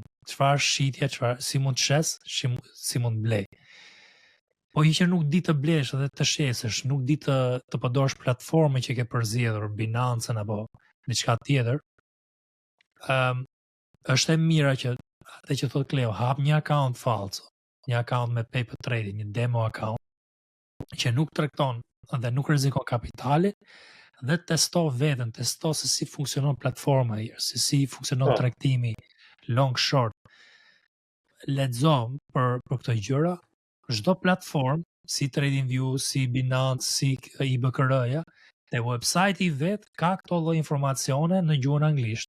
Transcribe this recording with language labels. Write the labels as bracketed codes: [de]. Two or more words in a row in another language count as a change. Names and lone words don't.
[sq] Çfarë është shitja, si mund të shes, si mund blej? Po që nuk di të blesh dhe të shesësh, nuk di të përdorësh platformën që ke përzgjedhur, Binance apo diçka tjetër, është e mira që atë që thot Kleo, hap një account falso, një account me [en] paper trading, [sq] një [en] demo account, [sq] që nuk tregton dhe nuk rrezikon kapitalin, dhe testo veten, testo se si funksionon platforma, se si funksionon tregtimi [en] long short. [sq] Lexo për këto gjëra, çdo platformë, si TradingView, si Binance, si IBKR-ja, te website i vet ka këto lloj informacione në gjuhën anglisht.